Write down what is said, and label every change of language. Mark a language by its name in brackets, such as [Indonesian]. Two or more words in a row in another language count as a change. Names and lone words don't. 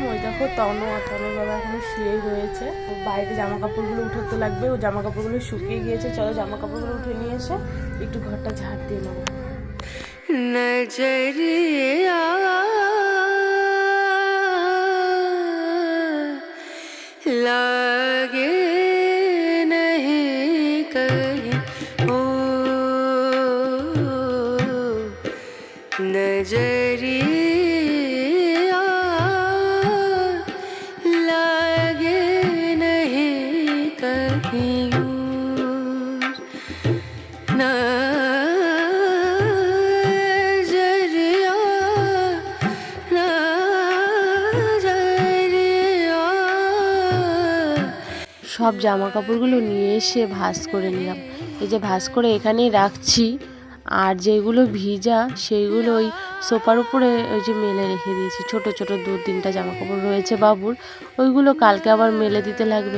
[Bangla] ওই দেখো তনু আর তনুর বাবা এখনো শুয়েই রয়েছে। বাইরে জামা কাপড়গুলো উঠাতে লাগবে, ও জামা কাপড়গুলো শুকিয়ে গিয়েছে। চলো জামা কাপড়গুলো উঠে নিয়ে এসে একটু ঘরটা ঝাড় দিয়ে নেবো। [Hindi] नजरिया लागे नहीं कहीं ओ नजरिया लागे नहीं कहीं नजरिया नजरिया। [Bangla] সব জামা কাপড়গুলো নিয়ে এসে ভাঁজ করে নিলাম। এই যে ভাঁজ করে এখানেই রাখছি, আর যেগুলো ভিজা সেইগুলো ওই সোফার উপরে ওই যে মেলে রেখে দিয়েছি। ছোট ছোট 2-3টা জামা কাপড় রয়েছে বাবুর, ওইগুলো কালকে আবার মেলে দিতে লাগবে।